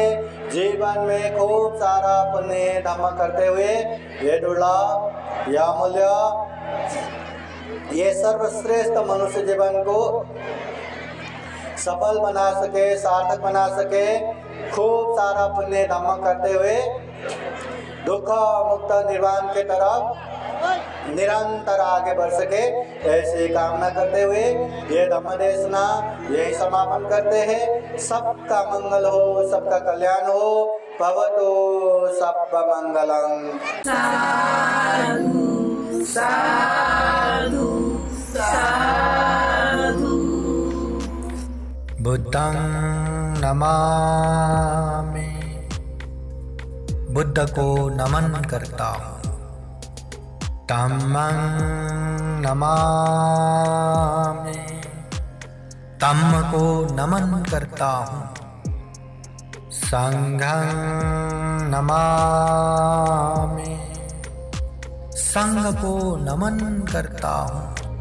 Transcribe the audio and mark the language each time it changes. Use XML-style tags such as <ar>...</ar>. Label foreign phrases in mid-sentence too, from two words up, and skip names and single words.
<hi>जीवन में खूब सारा पुण्य धम्म करते हुए ये दुर्लभ, यह अमूल्य ये सर्वश्रेष्ठ मनुष्य जीवन को सफल बना सके, सार्थक बना सके, खूब सारा पुण्य धर्म करते हुए दुख मुक्त निर्वाण के तरफ निरंतर आगे बढ़ सके, ऐसी कामना करते हुए ये धम्म देशना यही समापन करते हैं। सबका मंगल हो, सबका कल्याण हो।</hi> <pi>भवतु सब मंगलम। साधु साधु साधु। बुद्धं नमामि,</pi> <hi>बुद्ध को नमन करता हूँ।</hi> <pi>धम्मं नमामि,</pi> <hi>धम्म को नमन करता हूँ।</hi> <pi>संघं नमामि,</pi> <hi>संघ को नमन करता हूँ।</hi>